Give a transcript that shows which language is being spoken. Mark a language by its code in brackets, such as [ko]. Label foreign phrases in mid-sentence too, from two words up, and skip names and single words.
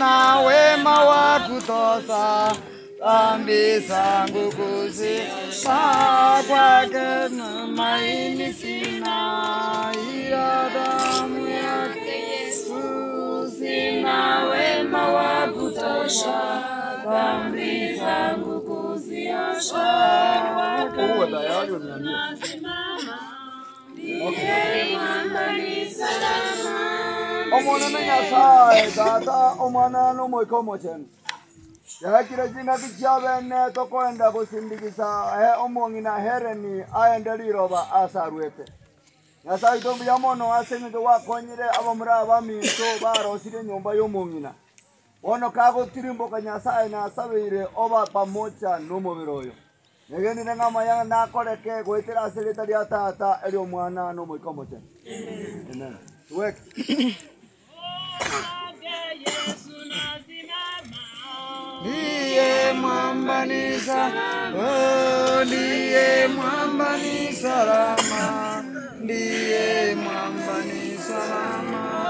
[sw] Na wema wa kutosha dhambi zangu kuzipa kwake tumaini sina, ila damu yake Yesu. Sina wema wa kutosha dhambi zangu kuziosha Uwe tayari uniambie. [guz] Omwana na Nyasaye tata omwana n'omwiko omochene. Yakire jina kikyabene tokwenda kusindikiza omong'ina hereni aende liroba asarwete. Nyasaye tombuya mono aseng'eke wakonyire abamuri abaminto barosire nyumba y'omong'ina. Bono kagotirimboka Nyasaye nasabeire oba pamoja n'omubiri oyo. Negendire ng'ama ya nakoreke gwetera asereta lya tata eri omwana n'omwiko omochene. [sw] Amen. Tuweke. Ndiye mwamba ni salama, ndiye mwamba ni salama, ndiye mwamba ni salama.